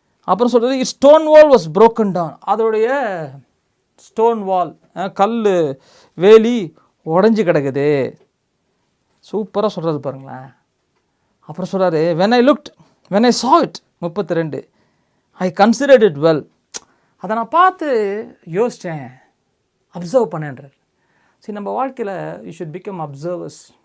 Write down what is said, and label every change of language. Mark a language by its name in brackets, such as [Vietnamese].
[Tamil] அப்புறம் சொல்கிறது, [English] Stone wall was broken down. [Tamil] அதோடைய ஸ்டோன் வால், கல் வேலி உடஞ்சி கிடக்குது. சூப்பராக சொல்கிறது பாருங்களேன். அப்புறம் சொல்கிறாரு, [English] when I saw it 32, I considered it well. [Tamil] அதை நான் பார்த்து யோசித்தேன், அப்சர்வ் பண்ணேன்றார். சரி, நம்ம வாழ்க்கையில் [English] You should become observers.